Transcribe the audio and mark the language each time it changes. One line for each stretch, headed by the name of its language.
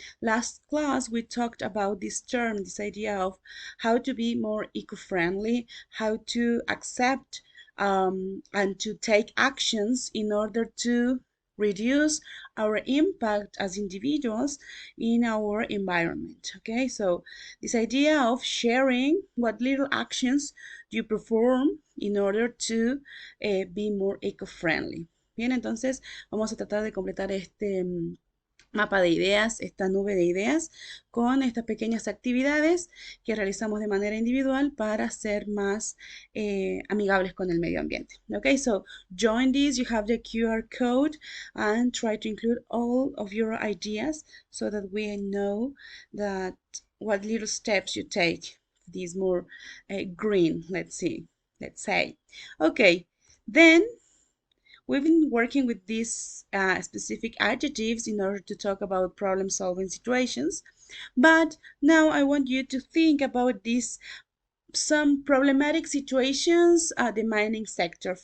English: Last class we talked about this term, this idea of how to be more eco-friendly, how to accept and to take actions in order to reduce our impact as individuals in our environment. Okay, so this idea of sharing what little actions you perform in order to be more eco-friendly.
Spanish: Bien, entonces vamos a tratar de completar este mapa de ideas, esta nube de ideas, con estas pequeñas actividades que realizamos de manera individual para ser más amigables con el medio ambiente.
English: Okay, so join this, you have the QR code and try to include all of your ideas so that we know that what little steps you take, these more green, let's say. Okay, then we've been working with these specific adjectives in order to talk about problem-solving situations, but now I want you to think about some problematic situations at the mining sector.